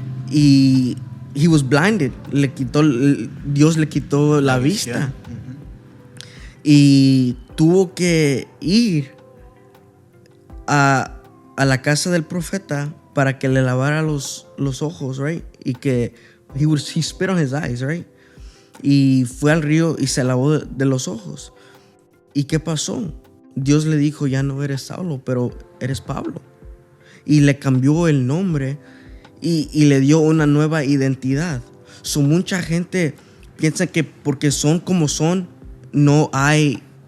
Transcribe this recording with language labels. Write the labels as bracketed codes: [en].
[es] Y [en] he was blinded. [es] Dios le quitó la vista. Y tuvo que ir a la casa del profeta para que le lavara los ojos, right? Y que [en] he spit on his eyes, right? [es] Y fue al río y se lavó de los ojos. ¿Y qué pasó? Dios le dijo, ya no eres Saulo, pero eres Pablo. Y le cambió el nombre y le dio una nueva identidad. Mucha gente piensa que porque son como son, no hay